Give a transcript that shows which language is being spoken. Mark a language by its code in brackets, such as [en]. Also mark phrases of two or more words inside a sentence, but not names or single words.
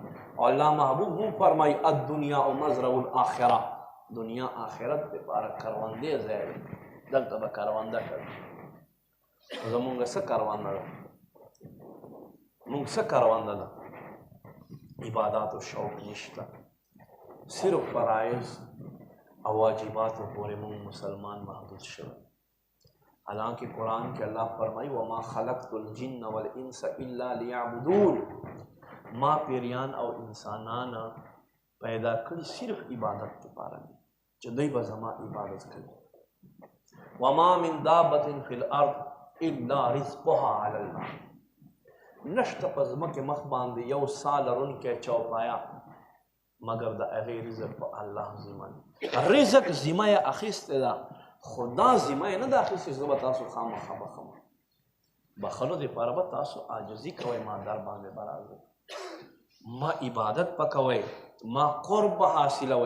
[ps] او الله محبوب هم فرمایي [ar] الدنیا مزرع الاخره، [ps] دنیا آخرت دپاره کروندې ځای دی، دلته به کرونده کوي. زمونږ څه کرونده ده؟ مونږ څه کرونده ده؟ عباداتو شوق نشته، صرف فرایض او واجباتو پورې مونږ مسلمان محدود شوی. حالانکہ قرآن کے اللہ فرمائی [ar] وما خلقت الجن والانس الا لیعبدون، [ps] ما پیریان او انسانان پیدا کړي صرف عبادت لپاره دي چې دوی به زما عبادت کوي. [ar] وما من دابة فی الارض الا رزقها علی الله، [ps] نشته په ځمکې مخ باندې یو سا لرونکی چوپایا مگر د هغې رزق په الله ذمه دی. رزق ذمه یې اخیستې ده، خو دا ذمه یې نه ده اخیستې چې زه به تاسو خامخا بخم. بخلو دپاره به تاسو عاجزي کوئ، ما در باندې به راځئ، ما عبادت به کوئ، ما قرب به حاصلوئ.